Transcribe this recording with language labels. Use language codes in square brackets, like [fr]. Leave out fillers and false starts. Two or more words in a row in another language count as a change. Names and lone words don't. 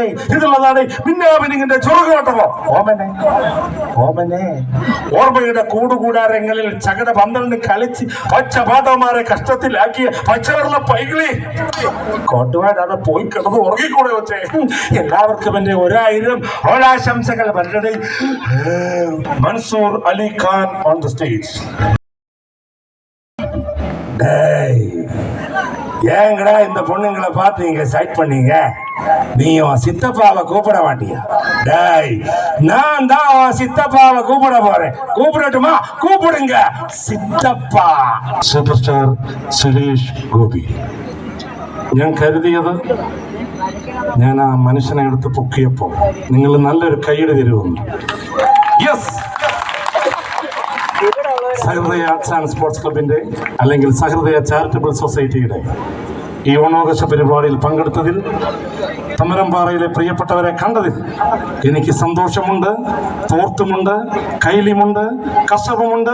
[ml] ഇതുള്ളതാണ് മിന്നാമിനിങ്ങിന്റെ ചുറുകോട്ടമോ? ഓമനെ ഓർമ്മയുടെ കൂടുകൂടാരങ്ങളിൽ ചകട 12 കളിച്ച് പച്ച പാട്ടന്മാരെ കഷ്ടത്തിലാക്കിയ പച്ചവെള്ള പൈകളി കോട്ടുവാടാതെ പോയി കിടന്ന് ഉറങ്ങിക്കൂടെ വെച്ചേ. എല്ലാവർക്കും എന്റെ 1000 ഓണാശംസകൾ. വരട്ടെ. മൻസൂർ അലി ഖാൻ [en] on the stage. [ta] ஏங்கடா இந்த பொண்ணுங்களை பார்த்து நீங்க சைட் பண்ணீங்க? நீயும் சித்தப்பாவை கூப்பிட மாட்டியா? டேய், நான் தான் சித்தப்பாவை கூப்பிட போறேன். கூப்பிடட்டுமா? கூப்பிடுங்க சித்தப்பா. [en] super star [ml] സുരേഷ് ഗോപി. ഞാൻ കരുതിയത് ഞാൻ ആ മനുഷ്യനെ എടുത്ത് പൊക്കിയപ്പോ നിങ്ങൾ നല്ലൊരു കൈയ്യടി തരുമെന്ന്. യെസ്, സഹൃദയ ആർട്സ് ആൻഡ് സ്പോർട്സ് ക്ലബിന്റെ അല്ലെങ്കിൽ സഹൃദയ ചാരിറ്റബിൾ സൊസൈറ്റിയുടെ ഈ ഓണാഘോഷ പരിപാടിയിൽ പങ്കെടുത്തതിൽ, തമരംപാറയിലെ പ്രിയപ്പെട്ടവരെ കണ്ടതിൽ എനിക്ക് സന്തോഷമുണ്ട്, തോർത്തുമുണ്ട്, കൈലിമുണ്ട്, കസവുമുണ്ട്.